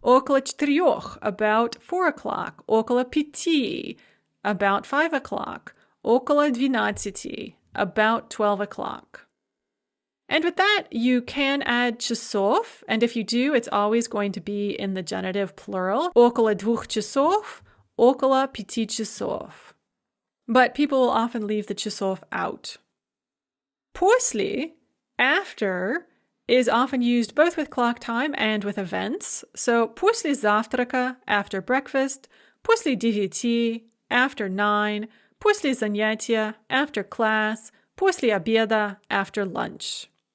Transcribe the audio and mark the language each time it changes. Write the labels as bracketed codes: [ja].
[ru] Около четырех, [en] about 4 o'clock. [ru] Около пяти, [en] about 5 o'clock. [ru] Около двенадцати, [en] about 12 o'clock. And with that, you can add часов, and if you do, it's always going to be in the genitive plural. [ru] Около двух часов, около пяти часов. [en] But people will often leave the часов out. После, after, is often used both with clock time and with events. So [ru] после завтрака, [en] after breakfast, [ru] после девяти, [en] after 9, [ru] после занятия, [en] after class, [ru] после обеда, [en] after lunch.